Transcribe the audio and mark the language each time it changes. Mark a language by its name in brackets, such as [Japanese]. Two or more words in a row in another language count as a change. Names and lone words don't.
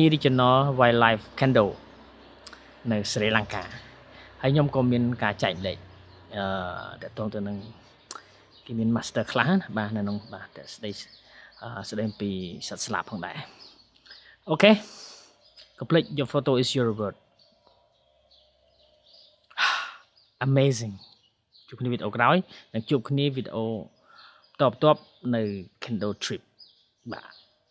[Khmer] Regional Wildlife Kendo នៅស្រីលង្កាហើយខ្ញុំក៏មានការចែកម្លែកតាក់ទងទៅនឹងគេមាន [English] master class [Khmer] ណាបាទនៅក្នុងបាទតែស្ដីពីសត្វស្លាបផងដែរអូខេកុំភ្លេច [English] your photo is your reward amazing [Khmer] ជួបគ្នាវីដេអូក្រោយនិងជួបគ្នាវីដេអូបន្ទាប់នៅ Kendo Trip បាទ